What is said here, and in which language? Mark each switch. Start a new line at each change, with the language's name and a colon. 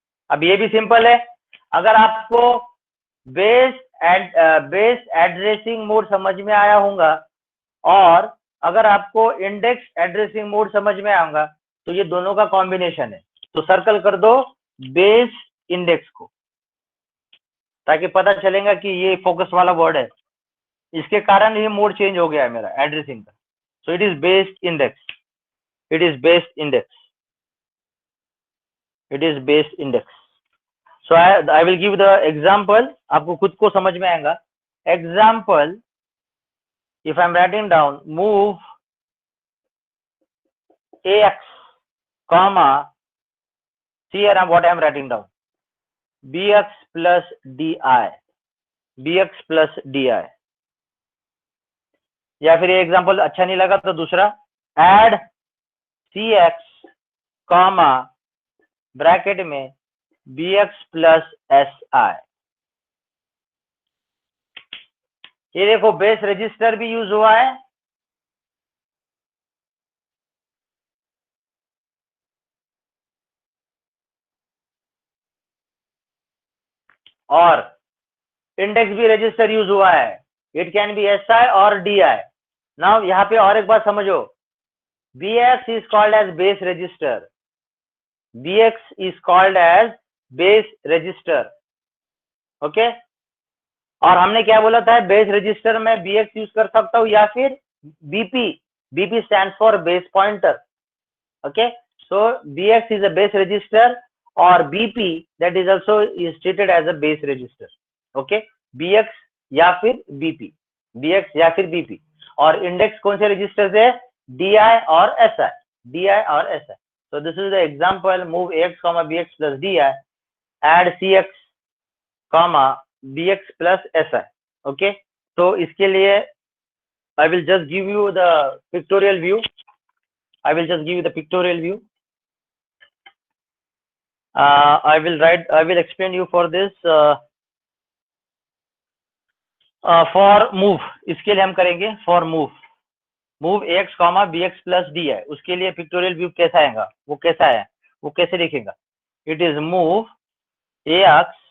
Hindi: अब ये भी सिंपल है, अगर आपको बेस एड्रेसिंग मोड समझ में आया होगा और अगर आपको इंडेक्स एड्रेसिंग मोड समझ में आएगा तो ये दोनों का कॉम्बिनेशन है, तो सर्कल कर दो बेस इंडेक्स को, ताकि पता चलेगा कि ये फोकस वाला वर्ड है, इसके कारण ये मोड चेंज हो गया है मेरा एड्रेसिंग का।
English: So it is based index, it is based index, it is based index. So I will give the example,
Hindi: आपको खुद को समझ में आएगा।
English: example, if I'm writing down move ax comma, see here what I'm writing down, bx plus di, bx plus di,
Hindi: या फिर ये example अच्छा नहीं लगा तो दूसरा
English: add cx comma bracket में bx plus si।
Hindi: ये देखो बेस रजिस्टर भी यूज हुआ है और इंडेक्स भी रजिस्टर यूज हुआ है,
English: it can be S I
Hindi: और डी आई।
English: now
Hindi: यहाँ पे और एक बात समझो,
English: bx is called as base register, bx is called as base register।
Hindi: Okay, और हमने क्या बोला था, बेस रजिस्टर में bx यूज कर सकता हूँ या फिर bp,
English: bp stands for base pointer। Okay, so bx is a base register और bp that is also is treated as a base register।
Hindi: Okay, bx या फिर bp, bx या फिर bp, और इंडेक्स कौन से रजिस्टर से, di और si, di और si।
English: so this is the example, move ax comma bx plus di, add cx comma bx plus si। Okay,
Hindi: तो इसके लिए
English: I will just give you the pictorial view, I will just give you the pictorial view। I will explain you for this for move,
Hindi: इसके लिए हम करेंगे for move ax comma bx plus d है, उसके लिए pictorial view कैसा आएगा, वो कैसा है, वो कैसे लिखेगा, इट इज मूव ax